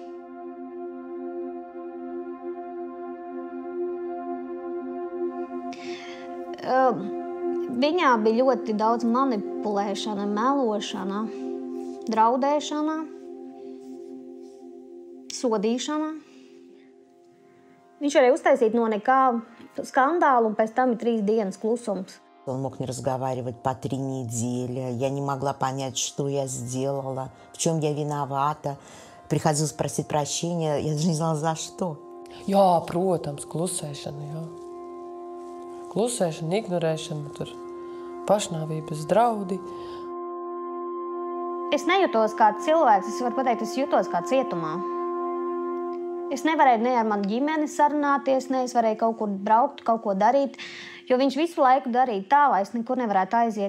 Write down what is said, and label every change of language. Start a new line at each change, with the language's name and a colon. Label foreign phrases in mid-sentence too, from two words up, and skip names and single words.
Latvian: Viņā bija ļoti daudz manipulēšana, melošana, draudēšana, sodīšana. Viņš varēja uztaisīt no nekā скандал, un pēc там и 3 dienas klusums.
Russian: Он мог не разговаривать по 3 недели. Я не могла понять, что я сделала, в чем я виновата. Приходилось просить прощения, я даже не знала, за что.
Latvian: Jā, protams, klusēšana, jā. Klusēšana, ignorēšana, tur pašnāvības draudi. Es nejūtos kā cilvēks, es varu pateikt, es jūtos kā cietumā. Es nevarēju ne ar manu ģimeni sarunāties, ne es varēju kaut kur braukt, kaut ko darīt, jo viņš visu laiku darīja tā, lai es nekur nevarētu aiziet.